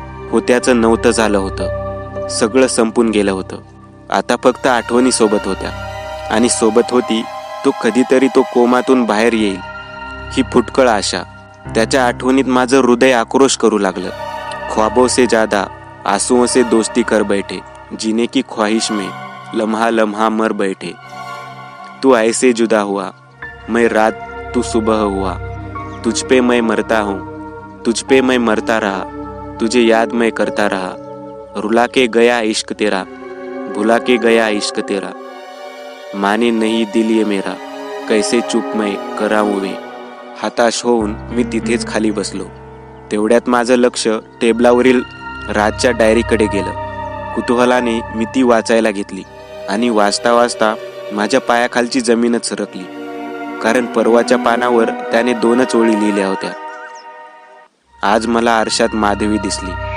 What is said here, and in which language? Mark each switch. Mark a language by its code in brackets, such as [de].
[mr] होत्याचं नव्हतं झालं होतं. सगळं संपून गेलं होतं. आता फक्त आठवणी सोबत होत्या. आणि सोबत होती तो कधीतरी तो कोमातून बाहेर येईल ही फुटकळ आशा. त्याच्या आठवणीत माझं हृदय आक्रोश करू लागलं. [hi] ख्वाबों से ज्यादा आंसुओं से दोस्ती कर बैठे, जीने की ख्वाहिश में लम्हा लम्हा मर बैठे. तू ऐसे जुदा हुआ, मैं रात तू सुबह हुआ. तुझ पे मैं मरता हूँ, तुझ पे मैं मरता रहा, तुझे याद मैं करता रहा. रुला के गया इश्क तेरा, भुला के गया इश्क तेरा. माने नहीं दिल ये मेरा, कैसे चूप मैं कराऊं वे. [mr] हताश होऊन मी तिथेच खाली बसलो. तेवढ्यात माझं लक्ष टेबलावरील राजच्या डायरीकडे गेलं. कुतूहलाने मी ती वाचायला घेतली आणि वाचता वाचता माझ्या पायाखालची जमीनच सरकली. कारण परवाच्या पानावर त्याने 2च ओळी लिहिल्या होत्या. आज मला आरशात माधवी दिसली.